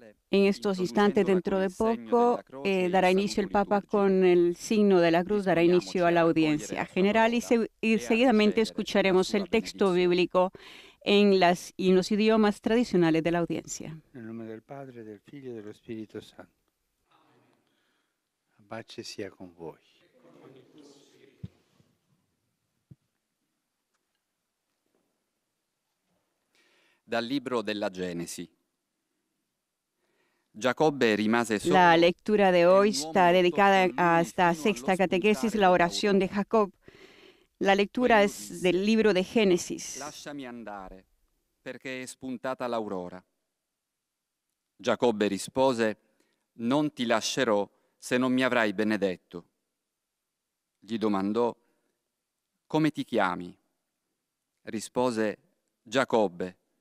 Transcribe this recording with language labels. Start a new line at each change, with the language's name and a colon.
Spanish: En estos instantes, dentro de poco, dará inicio el Papa con el signo de la cruz, dará inicio a la audiencia general y seguidamente escucharemos el texto bíblico en los idiomas tradicionales de la audiencia.
Italian: Nel nome del Padre, del Figlio e dello Spirito Santo. La pace sia con voi. Dal libro della Genesi. Giacobbe rimase solo.
Spanish: La lectura de hoy está dedicada a esta sexta catequesis, la oración de Jacob. La lectura es del libro de Génesis.
Italian: Lasciami andare, perché è spuntata l'aurora. Giacobbe rispose: non ti lascerò se non mi avrai benedetto. Gli domandò: come ti chiami? Rispose: Giacobbe.